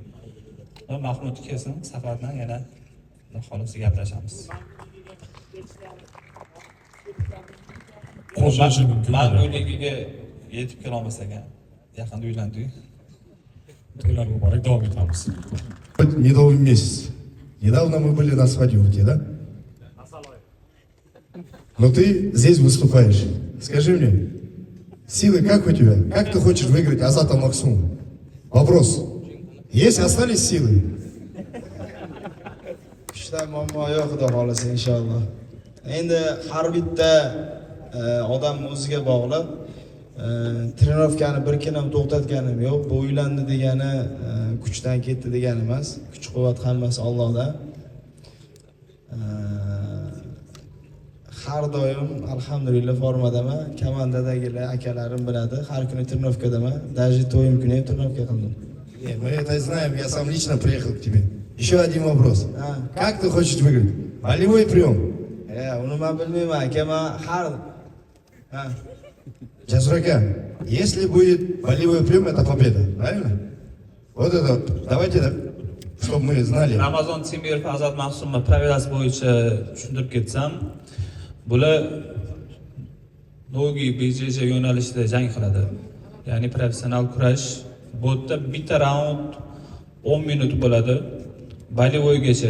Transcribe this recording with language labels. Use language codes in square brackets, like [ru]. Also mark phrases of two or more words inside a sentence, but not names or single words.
[uz] Mahmud kelsin, safardan yana xolisi gaplashamiz. Qo'shishi mumkin. Mangu ligiga yetib kela olmasak ham yaqinda uylandik. To'ylar muborak, davom etamiz. [ru] Медовый месяц. Недавно мы были на свадьбе у тебя, да? Но ты здесь выступаешь. Скажи мне, силы как у тебя? Как ты хочешь выиграть Азата Максума? Вопрос. Есть, остались силы? [uz] Kuchda muammo yo'q, Xudo xolasa inshaalloh. Endi har bitta odam o'ziga bog'liq. Trenirovkani bir kun ham to'xtatganim yo'q. Bu uylandi degani kuchdan ketdi degani emas. Kuch-quvvat hammasi Allohdan. Har doim alhamdulillah formadaman. Komandadagilar akalarim biladi. Har kuni trenirovkadaman. Даже to'yim kuni ham trenirovka qildim. [ru] Мы это знаем, я сам лично приехал к тебе. Еще один вопрос. Как ты хочешь выиграть? Болевой прием. [uz] Uni men bilmayman, aka, men har Jasuraga, [ru] если будет болевой прием, это победа, правильно? Вот это, давайте, чтобы мы знали. [uz] Ramazon Temirov Azat Mahsumov pravilasi bo'yicha tushuntirib ketsam, bular nogi BJJ yo'nalishida jang qiladi. Ya'ni professional kurash. Bu yerda bitta raund 10 minut bo'ladi. Bolivoygacha.